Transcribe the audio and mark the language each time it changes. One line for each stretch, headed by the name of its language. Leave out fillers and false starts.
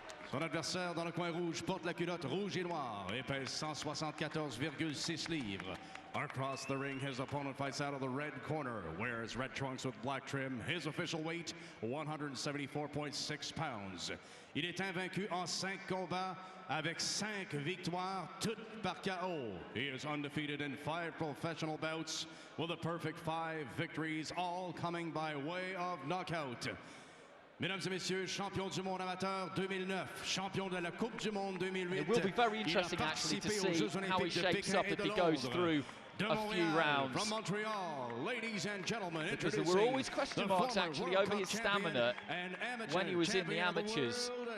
French: Son adversaire dans le coin rouge porte la culotte rouge et noire et pèse 174,6 livres.
English: Across the ring, his opponent fights out of the red corner, wears red trunks with black trim. His official weight, 174.6 pounds.
French: Il est invaincu en 5 combats avec 5 victoires, toutes par KO.
English: He is undefeated in 5 professional bouts with a perfect 5 victories, all coming by way of knockout.
French: Mesdames et messieurs, champion du monde amateur 2009, champion de la Coupe du Monde 2008.
English: It will be very interesting actually to see how he shapes up if he goes through a few rounds. From Montreal, ladies and gentlemen, because there were always question marks actually over his stamina when he was in the amateurs.